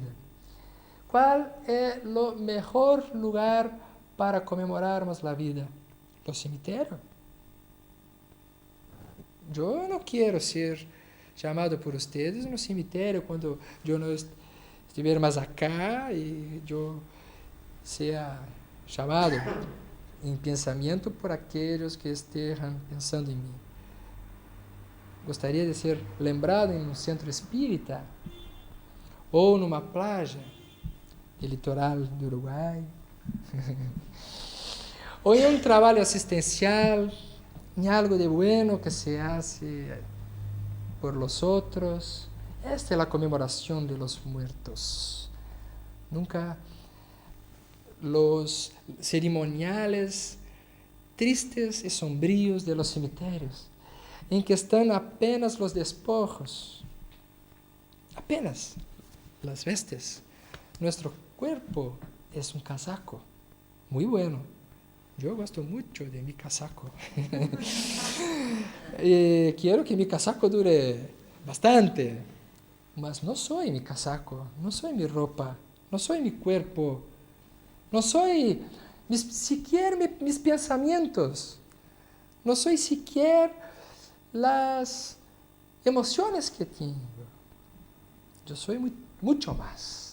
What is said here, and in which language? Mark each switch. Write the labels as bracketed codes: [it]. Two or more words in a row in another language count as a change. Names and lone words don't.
[es] ¿Cuál es el mejor lugar para conmemorarmos la vida? Los cemitérios. Yo no quiero ser llamado por ustedes [pt] no cemitério [es] cuando yo no estiver más acá y yo sea llamado [pt] em pensamento por aqueles que estejam pensando em mim. Gostaria de ser lembrado em um centro espírita ou numa praia do litoral do Uruguai ou em um trabalho assistencial, [es] em algo de bueno que se hace por los otros. Esta es la conmemoración de los muertos. Nunca los cerimoniales tristes y sombríos de los cemitérios, en que están apenas los despojos, apenas las vestes. Nuestro cuerpo es un casaco muy bueno. Yo gosto mucho de mi casaco. Y quiero que mi casaco dure bastante, mas no soy mi casaco, no soy mi ropa, no soy mi cuerpo. No soy siquiera mis pensamientos. No soy siquiera las emociones que tengo. Yo soy mucho más.